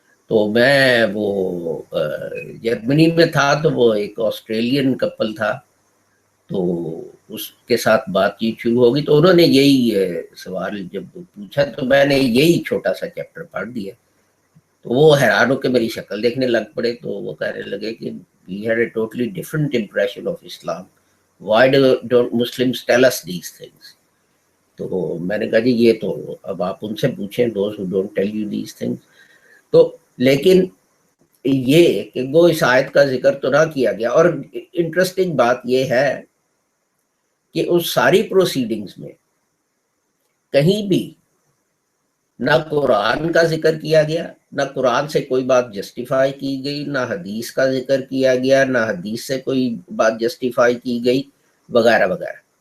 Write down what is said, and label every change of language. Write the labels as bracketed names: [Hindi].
[Hindi] तो मैं वो जर्मनी में था तो वो एक ऑस्ट्रेलियन कपल था, तो उसके साथ बातचीत शुरू होगी तो उन्होंने यही सवाल जब पूछा तो मैंने यही छोटा सा चैप्टर पढ़ दिया। तो वो हैरान होकर मेरी शक्ल देखने लग पड़े। तो वो कहने लगे कि [English] we had a totally different impression of Islam. Why don't Muslims tell us these things? [Hindi] तो मैंने कहा जी ये तो अब आप उनसे पूछें, [English] those who don't tell you these things। [Hindi] तो लेकिन ये कि वो इस आयत का जिक्र तो ना किया गया। और इंटरेस्टिंग बात ये है कि उस सारी प्रोसीडिंग्स में कहीं भी ना कुरान का जिक्र किया गया, ना कुरान से कोई बात जस्टिफाई की गई, ना हदीस का जिक्र किया गया, ना हदीस से कोई बात जस्टिफाई की गई, वगैरह वगैरह।